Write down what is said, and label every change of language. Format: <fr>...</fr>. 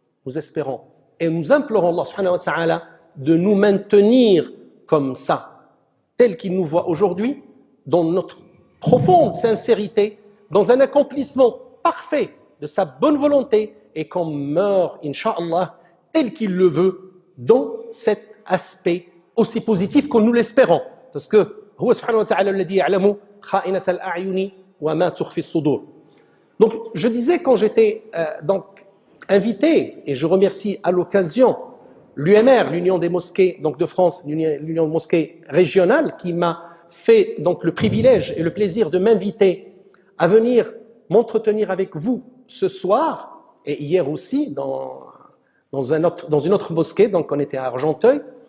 <fr>Nous espérons et nous implorons Allah subhanahu wa ta'ala de nous maintenir comme ça, tel qu'il nous voit aujourd'hui, dans notre profonde sincérité, dans un accomplissement parfait de sa bonne volonté et qu'on meurt, Inch'Allah, tel qu'il le veut, dans cet aspect aussi positif que nous l'espérons. Parce que</fr> <ar>هو سبحانه وتعالى الذي يعلم خائنة الأعين وما تخفي الصدور.</ar> <fr>Donc je disais quand j'étais invité, et je remercie à l'occasion l'UMR, l'Union des mosquées donc de France, l'Union des mosquées régionales, qui m'a fait donc le privilège et le plaisir de m'inviter à venir m'entretenir avec vous ce soir, et hier aussi dans une autre mosquée, donc on était à Argenteuil.</fr>